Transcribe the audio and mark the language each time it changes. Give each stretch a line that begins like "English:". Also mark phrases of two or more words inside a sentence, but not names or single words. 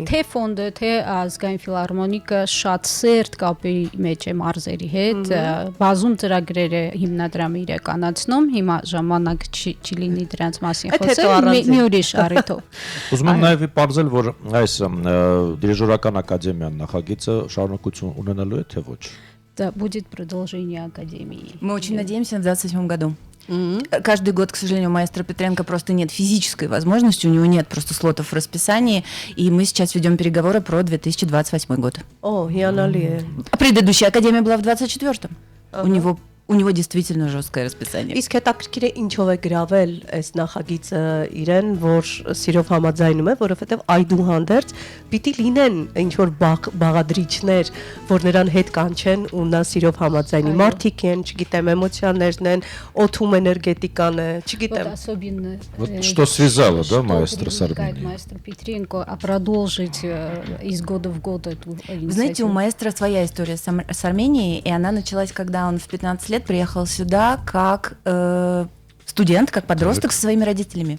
Armenian: Թե ֆոնդը, թե ազգային ֆիլհարմոնիկը շատ սերտ կապի մեջ է մարզերի հետ, բազում ծրագրեր է հիմնադրամը իրականացնում, հիմա ժամանակ չի լինի դրանց մասին խոսել, մի ուրիշ առիթով։ Ուզում եմ նաև պարզել, որ այս դիրիժորական ակադեմիան նախագիծը շարունակություն ունենալու է, թե ոչ։
Russian: Да, будет продолжение академии. Мы очень надеемся в 2027 году. Каждый год, к сожалению, у маэстро Петренко просто нет физической возможности, у него нет просто слотов в расписании, и мы сейчас ведем переговоры про 2028 год. О,
Armenian: հիանալի է։
Russian: А предыдущая академия была в 2024. У него действительно жесткое расписание.
Armenian: Իսկ հետաքրքիր է ինչով է գրավել այս նախագիծը իրեն, որ սիրով համաձայնում է, որովհետև այդուհանդերձ պիտի լինեն ինչ որ բաղադրիչներ, որ նրան հետ կանչեն ու նա սիրով համաձայնի։ Մարդիկ են, չգիտեմ, էմոցիաներն են, օթում էներգետիկան է, չգիտեմ։
Russian: Вот особенно Вот что связало, да, маэстро с Арменией? Маэстро Петренко, а продолжить из года в год эту инициативу. Вы знаете, у маэстро своя история с Арменией, и она началась, когда он в 15 лет приехал сюда как студент, как подросток со своими родителями.